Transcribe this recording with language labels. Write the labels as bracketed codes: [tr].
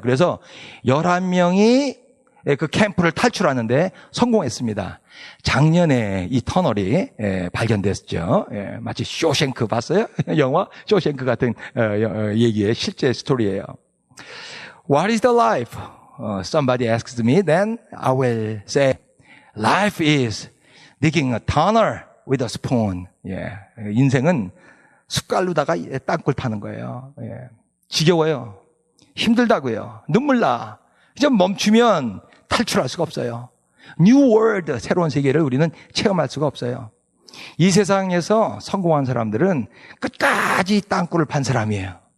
[ko] 그래서 11명이 그 캠프를 탈출하는데 성공했습니다. 작년에 이 터널이 발견됐죠. 마치 쇼생크 봤어요? 영화 쇼생크 같은 얘기의 실제 스토리예요. [en] What is the life? Somebody asks me, then I will say, life is digging a tunnel with a spoon. [ko] 인생은 숟갈로다가 땅굴 파는 거예요. 지겨워요. 힘들다고요. 눈물 나. 이제 멈추면 탈출할 수가 없어요. New World, 새로운 세계를 우리는 체험할 수가 없어요. 이 세상에서 성공한 사람들은 끝까지 땅굴을 판 사람이에요.